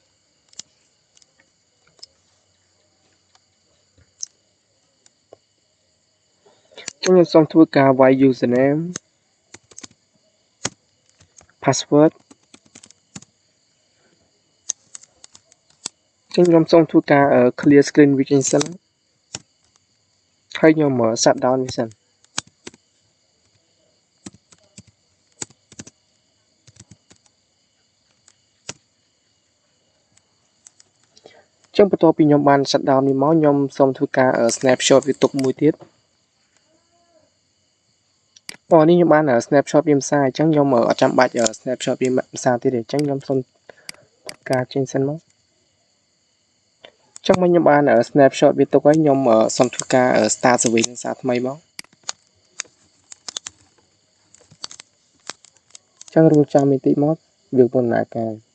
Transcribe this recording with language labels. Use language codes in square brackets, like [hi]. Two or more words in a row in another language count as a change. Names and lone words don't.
[km] ចឹងខ្ញុំសូមធ្វើការវាយ [en] username password [km] ចឹងខ្ញុំសូមធ្វើការ [en] clear screen [km] វាចេញសិន ហើយខ្ញុំ [en] shut down [km] វាសិនចឹងបន្ទាប់ពីខ្ញុំបាន [en] shut down [km] នេះមកខ្ញុំសូមធ្វើការ snapshot វាទុកមួយទៀត នេះខ្ញុំបាន snapshot វាមិនសារអញ្ចឹងខ្ញុំអត់ចាំបាច់ snapshot វាមិនសារទៀតទេអញ្ចឹងខ្ញុំសូមធ្វើការចេញសិនមកចឹងខ្ញុំបាន snapshot វាទុកហើយខ្ញុំសូមធ្វើការ [en] start service [km] នឹងសារថ្មីមកចឹងរងចាំបន្តិចមកវាកំពុងដំណើរការ